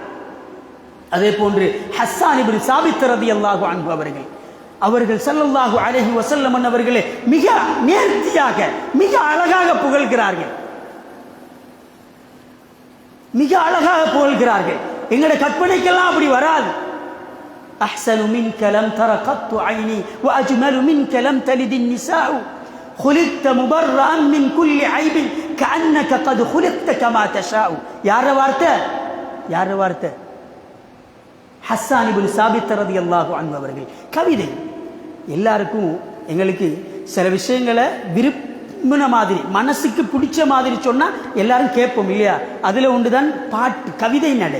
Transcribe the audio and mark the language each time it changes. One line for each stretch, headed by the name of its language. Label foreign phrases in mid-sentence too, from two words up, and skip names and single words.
Tamil: அதே போன்று ஹஸ்ஸான் இப்னு சாபித்
Arabic: رضي الله عنه
Tamil: அவர்கள் அவர்கள்
Arabic: صلى الله عليه وسلم
Tamil: அவர்களே மிக நேர்த்தியாக மிக அழகாக புகழ்கிறார்கள், மிக அழகாக புகழ்கிறார்கள். எங்கட கற்பனைக்கெல்லாம் அப்படி வராது.
Arabic: أحسن منك لم تر قط عيني وأجمل منك لم تلد نساء خلقت مبرأ من كل عيب كأنك قد خلقت كما تشاء.
Tamil: யார வார்த்தை? ஹஸ்ஸான் இப்னு சாபித்
Arabic: رضي الله عنه
Tamil: அவர்கள். கவிதை எல்லாருக்கும் எங்களுக்கு சில விஷயங்களை விரும்பின மாதிரி மனசுக்கு பிடிச்ச மாதிரி சொன்னா எல்லாரும் கேட்போம் இல்லையா? அதுல ஒன்றுதான் பாட்டு, கவிதை நடை.